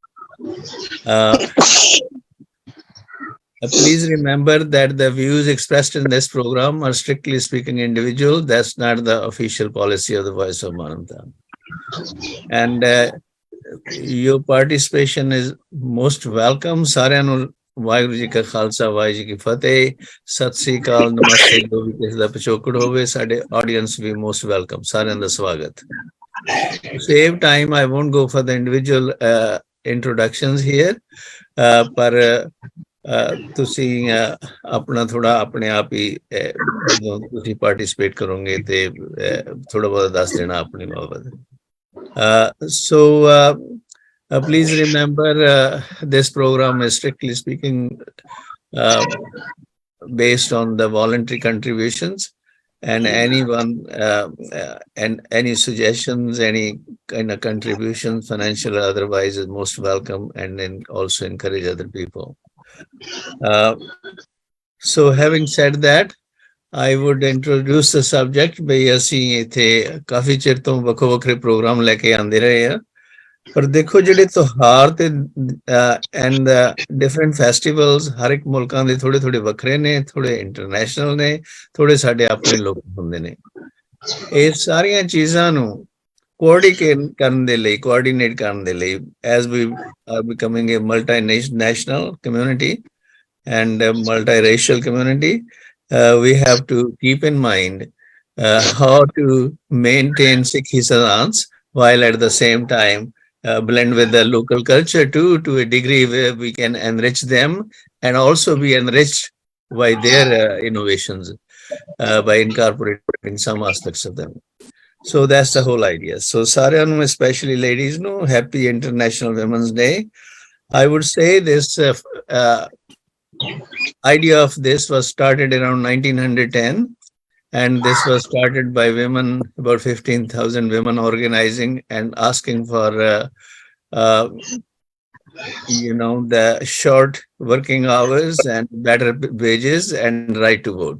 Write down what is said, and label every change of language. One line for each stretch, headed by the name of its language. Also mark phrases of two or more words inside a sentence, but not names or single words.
English: Please remember that the views expressed in this program are strictly speaking individual. That's not the official policy of the Voice of Manavta. And your participation is most welcome.
Punjabi: ਸਾਰਿਆਂ ਨੂੰ ਵਾਹਿਗੁਰੂ ਜੀ ਕਾ ਖਾਲਸਾ ਵਾਹਿਗੁਰੂ ਜੀ ਕੀ ਫਤਿਹ ਸਤਿ ਸ੍ਰੀ ਅਕਾਲ ਨਮਸਤੇ ਜੋ ਵੀ ਕਿਸੇ ਦਾ ਪਿਛੋਕੜ ਹੋਵੇ ਸਾਡੇ ਆਡੀਅנס ਵੀ
English: most welcome
Punjabi: ਸਾਰਿਆਂ ਦਾ ਸਵਾਗਤ
English: save time I won't go for the individual introductions here
Punjabi: ਪਰ ਤੁਸੀਂ ਆਪਣਾ ਥੋੜਾ ਆਪਣੇ ਆਪ ਹੀ ਜਦੋਂ ਤੁਸੀਂ ਪਾਰਟਿਸਿਪੇਟ ਕਰੋਗੇ ਤੇ ਥੋੜਾ ਬਹੁਤ ਦੱਸ ਦੇਣਾ ਆਪਣੀ ਬਾਬਤ
English: please remember this program is strictly speaking based on the voluntary contributions and anyone and any suggestions, any kind of contributions, financial or otherwise, is most welcome, and then also encourage other people. So having said that, I would introduce the subject
Punjabi: ਬਈ ਅਸੀਂ ਇੱਥੇ ਕਾਫੀ ਚਿਰ ਤੋਂ ਵੱਖੋ ਵੱਖਰੇ ਪ੍ਰੋਗਰਾਮ ਲੈ ਕੇ ਆਉਂਦੇ ਰਹੇ ਆ ਪਰ ਦੇਖੋ ਜਿਹੜੇ ਤਿਉਹਾਰ ਤੇ
English: and different festivals
Punjabi: ਹਰ ਇੱਕ ਮੁਲਕਾਂ ਦੇ ਥੋੜੇ ਥੋੜੇ ਵੱਖਰੇ ਨੇ ਥੋੜੇ ਇੰਟਰਨੈਸ਼ਨਲ ਨੇ ਥੋੜੇ ਸਾਡੇ ਆਪਣੇ ਲੋਕ ਹੁੰਦੇ ਨੇ ਇਹ ਸਾਰੀਆਂ ਚੀਜ਼ਾਂ ਨੂੰ ਕੋਆਰਡੀਨੇਟ ਕਰਨ ਦੇ ਲਈ
English: as we are becoming a multinational community and a multiracial community we have to keep in mind how to maintain Sikhi Siddhants while at the same time blend with the local culture too, to a degree where we can enrich them and also be enriched by their innovations by incorporating some aspects of them. So that's the whole idea.
Punjabi: So ਸਾਰਿਆਂ ਨੂੰ,
English: especially ladies, no, happy International Women's Day. I would say this idea of this was started around 1910. And this was started by women, about 15,000 women organizing and asking for, the short working hours and better wages and right to vote.